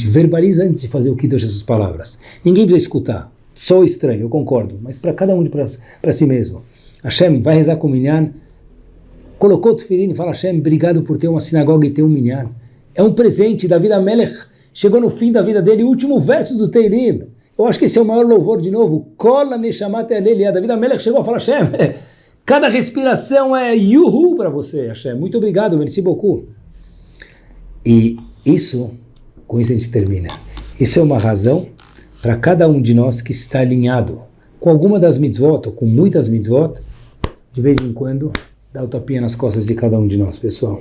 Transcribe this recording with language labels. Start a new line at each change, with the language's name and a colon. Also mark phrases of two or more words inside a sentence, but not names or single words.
Portuguese: Verbaliza antes de fazer o Kiddush essas palavras. Ninguém precisa escutar, só estranho, eu concordo, mas para cada um para si mesmo. Hashem, vai rezar com o minyan, colocou o tefilim e fala, Hashem, obrigado por ter uma sinagoga e ter um minyan. É um presente. David HaMelech chegou no fim da vida dele, último verso do Teilim. Eu acho que esse é o maior louvor de novo.
Hebrew: Kol ha-neshamat tehalelia.
Portuguese: David HaMelech chegou a falar, Hashem, cada respiração é yuhu para você, Hashem. Muito obrigado,
French: merci beaucoup.
Portuguese: E isso, com isso a gente termina. Isso é uma razão para cada um de nós que está alinhado com alguma das mitzvot, ou com muitas mitzvot, de vez em quando, dá o tapinha nas costas de cada um de nós, pessoal.